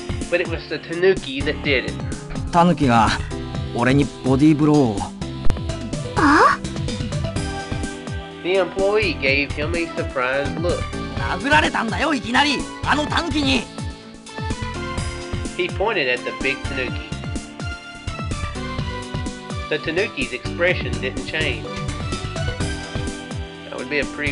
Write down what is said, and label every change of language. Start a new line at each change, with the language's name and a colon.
English: But it was the tanuki that did it.
Japanese: タヌキが俺にボディーブローを. あ?
English: The employee gave him a surprised look.
Japanese: 殴られたんだよ、いきなりあのタヌキに.
English: He pointed at the big tanuki. The tanuki's expression didn't change. That would be a